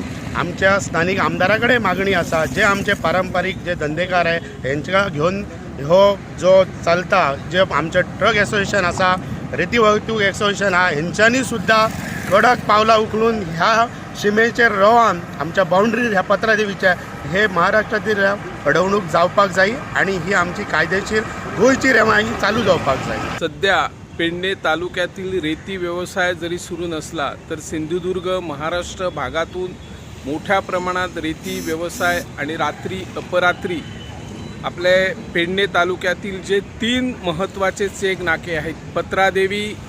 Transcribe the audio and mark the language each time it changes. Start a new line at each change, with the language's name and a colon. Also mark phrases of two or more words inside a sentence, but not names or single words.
Konkani: आमच्या स्थानिक आमदारा कडेन मागणी आसा जे आमचे पारंपरीक जे धंदेकार आहे हेंच्या घेवन हो जो चलता जे आमचे ट्रक एसोसिएशन आसा रेती वाहतूक एसोसिएशन हा हेंच्यांनी सुद्धा कडक पावलां उखलून ह्या शिमेचेर रावन आमच्या बाउंड्री ह्या पत्रादेवीच्या हे महाराष्ट्रातील अडवणूक जावपाक जाय आणि ही आमची कायदेशीर गोंयची रेवाई चालू जावपाक जाय.
Marathi: सध्या पेडणे तालुक्यातील रेती व्यवसाय जरी सुरू नसला तर सिंधुदुर्ग महाराष्ट्र भागातून मोठ्या प्रमाणात रेती व्यवसाय आणि रात्री अपरात्री आपले पेडणे तालुक्यातील जे 3 महत्त्वाचे चेक नाके आहेत, पत्रादेवी